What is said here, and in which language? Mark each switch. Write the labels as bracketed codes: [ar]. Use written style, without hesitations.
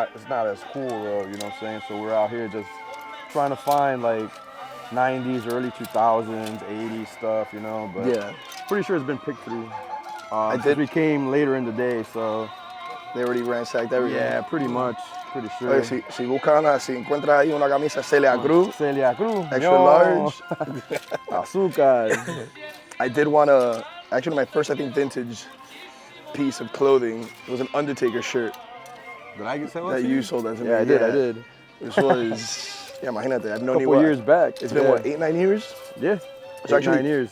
[en] It's not as cool though, you know what I'm saying? So we're out here just trying to find like 90s, early 2000s, 80s stuff, you know, but pretty sure it's been picked through. We came later in the day, so they already ransacked everything. Yeah, pretty much, pretty sure. [es] Si encuentras ahí una camisa Celia Cruz, extra large, azúcar. [en] I did want to, actually my first, I think, vintage piece of clothing, it was an Undertaker shirt. Did I get that you sold that to me? Yeah, I did. This was, imagínate, I've known you couple years back. It's been what, 8, 9 years? Yeah, so actually, 9 years.